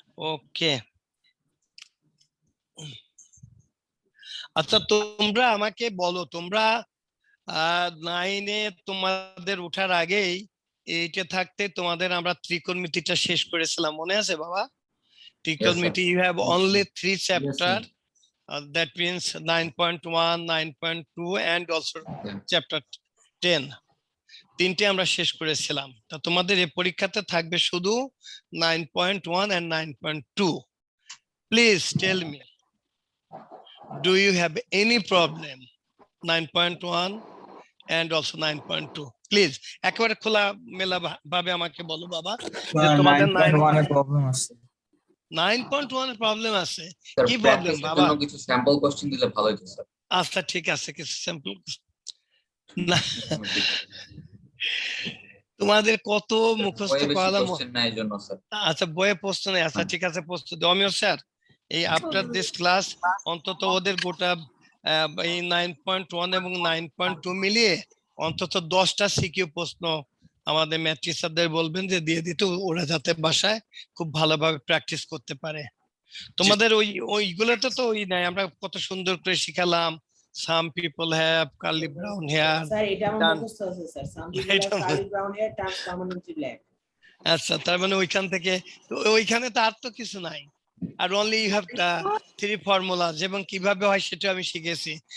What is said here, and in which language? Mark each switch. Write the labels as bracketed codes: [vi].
[en] Okay. [bn] আচ্ছা তোমরা আমাকে বলো, তোমরা 9-এ তোমাদের ওঠার আগেই এইটা থাকতে তোমাদের আমরা ত্রিকোণমিতিটা শেষ করেছিলাম, মনে আছে বাবা? [en] ত্রিকোণমিতি you have only 3 chapter, that means 9.1, 9.2 and also chapter 10, [bn] তিনটে আমরা শেষ করেছিলাম। তা তোমাদের এই পরীক্ষাতে থাকবে শুধু 9.1 and 9.2. [en] Please tell me, do you have any problem 9.1 and also 9.2? [bn] Please একেবারে খোলা মেলা ভাবে আমাকে বলো বাবা যে তোমাদের 9.1 এর প্রবলেম আছে। 9.1 এর প্রবলেম আছে। [en] Sir, [bn] কি প্রবলেম [en] practice এর [bn] বাবা? জন্য কিছু স্যাম্পল কোশ্চেন দিলে ভালো হতো স্যার। আচ্ছা ঠিক আছে, কিছু স্যাম্পল না তোমাদের কত মুখস্থ করালাম। কোশ্চেন নাই জন্য স্যার। আচ্ছা বইয়ে প্রশ্ন নেই, আচ্ছা ঠিক আছে প্রশ্ন দাও। অমিয় স্যার এই [en] after this class [bn] অন্তত ওদের গোটা এই 9.1 এবং 9.2 মিলিয়ে অন্তত 10টা সিকিউ প্রশ্ন আমাদের ম্যাথ টিচারদের বলবেন যে দিয়ে দিতে, ওরা যাতে বাসায় খুব ভালোভাবে প্র্যাকটিস করতে পারে। তোমাদের ওইগুলোতে তো ওই নাই, আমরা কত সুন্দর করে শিখালাম। [en] Some people have curly brown hair. [bn] Sir এটা আমার মুখস্থ আছে sir, [en] some people have curly brown hair, turns permanently black. [bn] আচ্ছা তার মানে ওইখান থেকে ওইখানে তো আর তো কিছু নাই। আর [en] only you have 3 formulas [bn] এবং কিভাবে হয় সেটা আমি শিখেছি।